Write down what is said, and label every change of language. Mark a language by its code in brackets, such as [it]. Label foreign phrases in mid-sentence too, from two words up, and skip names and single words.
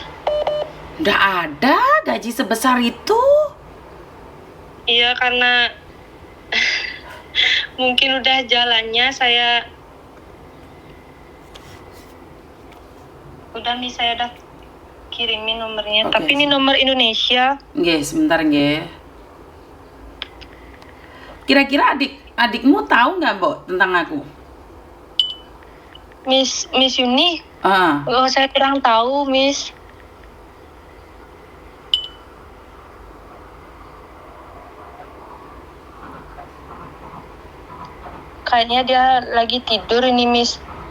[id] Nggak ada gaji sebesar itu. Iya, karena mungkin udah jalannya saya. Udah nih, saya udah kirimin nomornya. Oke. Tapi ini nomor Indonesia. Nggih, sebentar nggih. Kira-kira adikmu tahu nggak, Mbok, tentang aku? Miss Yuni? Oh, saya kurang tahu, Miss. Kayaknya dia lagi tidur ini, Miss.